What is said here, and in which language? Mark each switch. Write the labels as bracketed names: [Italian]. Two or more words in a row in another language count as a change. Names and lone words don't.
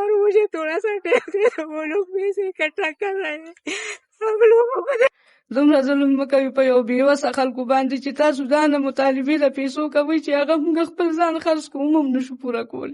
[Urdu] مجھے تھوڑا سا ٹائم دے دو، وہ لوگ بھی اسے اکٹھا کر رہے ہیں. ہم لوگوں کو [Pashto] دومره ظلم مه کوئ په یو بېوسه خلکو باندې چې تاسو ځان د مطالبې د پیسو کوئ چې هغه موږ خپل ځان خرڅ کوو هم نشو پوره کولی.